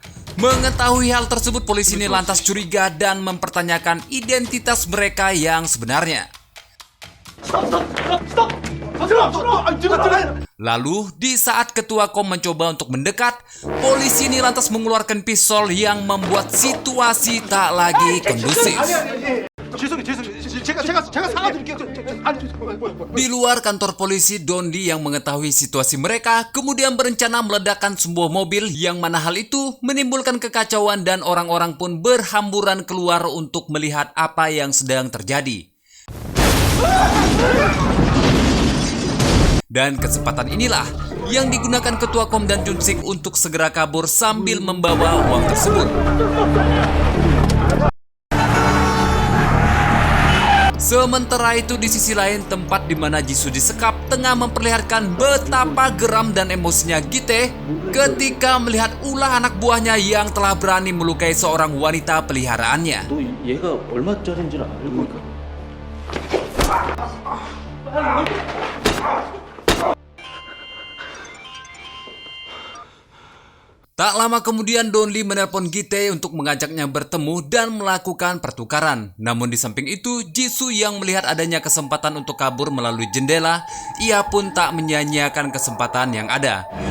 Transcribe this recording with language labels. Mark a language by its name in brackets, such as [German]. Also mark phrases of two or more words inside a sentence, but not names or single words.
[Indonesian] Mengetahui hal tersebut, polisi ini lantas curiga dan mempertanyakan identitas mereka yang sebenarnya. Lalu, di saat Ketua KOM mencoba untuk mendekat, polisi ini lantas mengeluarkan pistol yang membuat situasi tak lagi kondusif. [Korean] 제가 사과드릴게요. 아니, 뭐야. [Indonesian] Di luar kantor polisi, Donli yang mengetahui situasi mereka kemudian berencana meledakkan sebuah mobil yang mana hal itu menimbulkan kekacauan dan orang-orang pun berhamburan keluar untuk melihat apa yang sedang terjadi. Dan kesempatan inilah yang digunakan Ketua Kom dan Junsik untuk segera kabur sambil membawa uang tersebut. Sementara itu di sisi lain, tempat di mana Jisoo disekap tengah memperlihatkan betapa geram dan emosinya Gite ketika melihat ulah anak buahnya yang telah berani melukai seorang wanita peliharaannya. [Korean] 너 얘가 얼마짜리인지는 알고 있까? [Indonesian] Tak lama kemudian Donli menelpon Gite untuk mengajaknya bertemu dan melakukan pertukaran. Namun di samping itu, Jisoo yang melihat adanya kesempatan untuk kabur melalui jendela, ia pun tak menyia-nyiakan kesempatan yang ada.